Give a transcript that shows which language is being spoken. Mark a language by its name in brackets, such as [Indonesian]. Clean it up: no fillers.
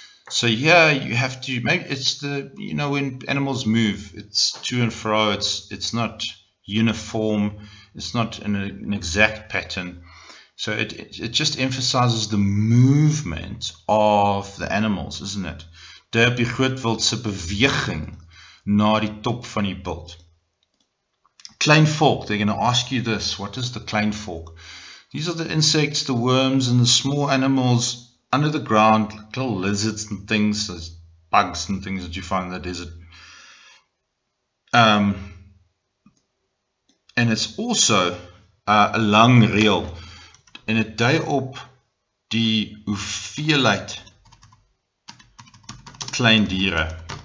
[English] So here you have to, maybe it's the, you know, when animals move, it's to and fro, it's not uniform, it's not an exact pattern. So it just emphasizes the movement of the animals, isn't it? [Afrikaans] De op die groot wild se beweging na die top van die bult. [English] Kleinvolk, they're going to ask you this, what is the kleinvolk? These are the insects, the worms, and the small animals under the ground, like little lizards and things, those bugs and things that you find in the desert. And it's also a [Afrikaans] lang reël, en het dui op die hoeveelheid klein diere.